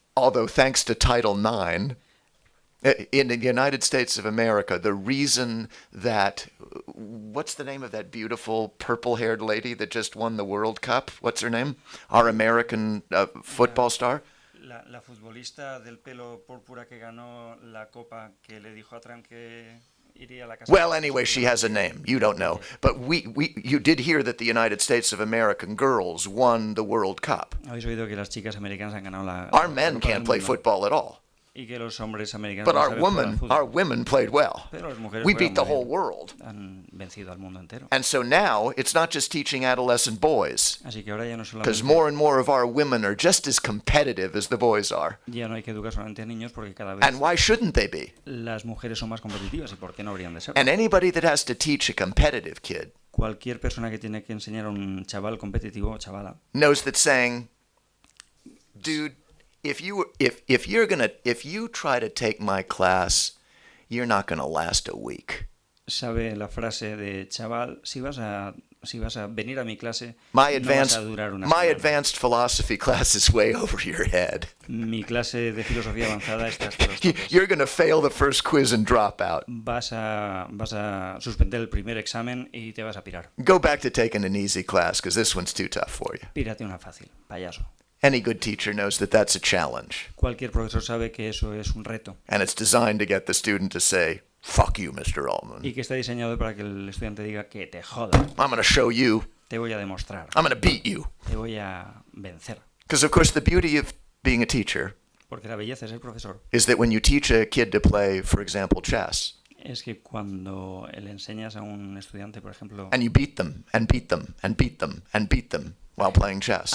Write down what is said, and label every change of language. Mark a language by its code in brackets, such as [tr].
[en] although thanks to Title IX, in the United States of America, the reason that, what's the name of that beautiful purple-haired lady that just won the World Cup? What's her name? Our American football star? [es] La futbolista del pelo púrpura que ganó la copa que le dijo a Trump que iría a la casa. [en] Well, anyway, she has a name. You don't know. But you did hear that the United States of American girls won the World Cup. [es] Habéis oído que las chicas americanas han ganado la. [en] Our men can't play football at all. [es] Y que los hombres americanos [en] but our women played well. [es] Pero las mujeres [en] we beat the whole world. [es] Han vencido al mundo entero. [en] And so now it's not just teaching adolescent boys. [es] Así que ahora ya no solamente. [en] Because more and more of our women are just as competitive as the boys are. [es] Ya no hay que educar solamente a niños porque cada vez. [en] And why shouldn't they be? [es] Las mujeres son más competitivas y por qué no habrían de ser. [en] And anybody that has to teach a competitive kid. [es] Cualquier persona que tiene que enseñar a un chaval competitivo o chavala. [en] Knows that saying, dude. If you try to take my class, you're not going to last a week. [es] Sabe la frase de chaval, si vas a venir a mi clase, no vas a durar una semana. [en] My advanced philosophy class is way over your head. [es] Mi clase de filosofía avanzada está hasta los topes. [en] You're going to fail the first quiz and drop out. [es] Vas a suspender el primer examen y te vas a pirar. [en] Go back to taking an easy class because this one's too tough for you. [es] Pírate una fácil, payaso. [en] Any good teacher knows that that's a challenge. [es] Cualquier profesor sabe que eso es un reto. [en] And it's designed to get the student to say, "Fuck you, Mr. Altman." [es] Y que está diseñado para que el estudiante diga que te joda. [en] I'm going to show you. [es] Te voy a demostrar. [en] I'm going to beat you. [es] Te voy a vencer. [en] Because of course the beauty of being a teacher. [es] Porque la belleza de ser profesor. [en] Is that when you teach a kid to play, for example, chess. [es] Es que cuando le enseñas a un estudiante, por ejemplo. [en] And you beat them and beat them and beat them and beat them while playing chess.